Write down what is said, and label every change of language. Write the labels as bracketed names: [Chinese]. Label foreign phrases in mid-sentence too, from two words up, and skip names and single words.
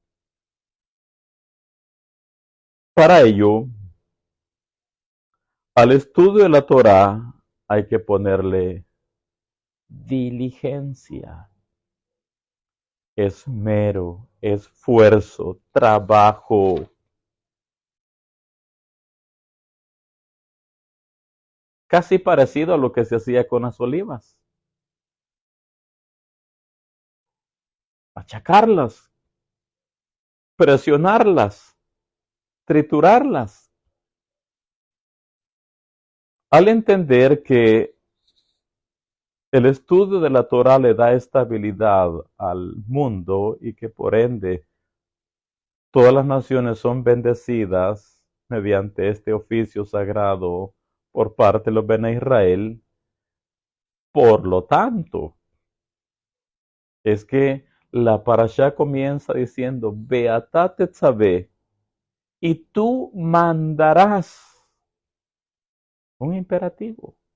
[Spanish] Para ello, al estudio de la Torá hay que ponerle diligencia, esmero, esfuerzo, trabajo. Casi parecido a lo que se hacía con las olivas. Machacarlas, presionarlas, triturarlas. Al entender que el estudio de la Torah le da estabilidad al mundo y que por ende todas las naciones son bendecidas mediante este oficio sagrado por parte de los [Hebrew] בני ישראל, [Spanish] por lo tanto, es que la parashá comienza diciendo, [Hebrew] ואתה תצוה, [Spanish] y tú mandarás, un imperativo,